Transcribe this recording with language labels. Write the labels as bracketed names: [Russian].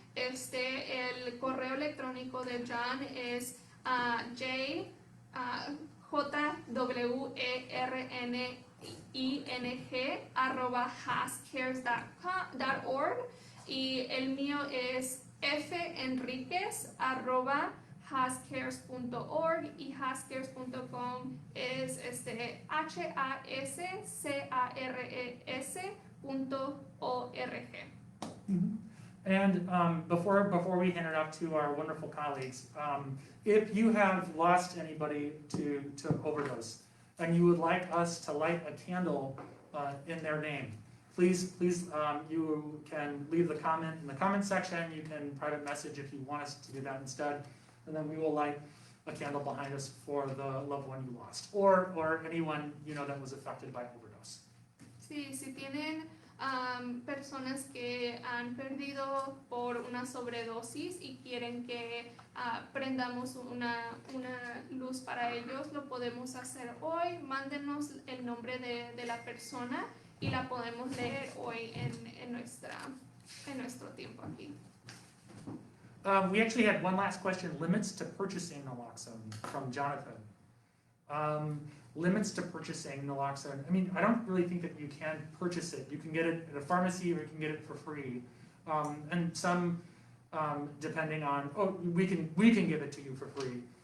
[Spanish] El correo electrónico de John es jwerning@hoscares.org y el mío es fenriquez@hoscares.org y hoscares.com es HASCARES.org. [English] And before we hand it off to our wonderful colleagues, if you have lost anybody to overdose and you would like us to light a candle in their name, please you can leave the comment in the comment section. You can private message if you want us to do that instead, and then we will light a candle behind us for the loved one you lost, or anyone that was affected by overdose. [Spanish] Sí, si tienen personas que han perdido por una sobredosis y quieren que prendamos una luz para ellos, lo podemos hacer hoy. Mándenos el nombre de la persona y la podemos leer hoy en nuestro tiempo aquí. [English] We actually had one last question, limits to purchasing naloxone, from Jonathan. Limits to purchasing naloxone. I mean, I don't really think that you can purchase it. You can get it at a pharmacy or you can get it for free. And some, depending on, we can give it to you for free.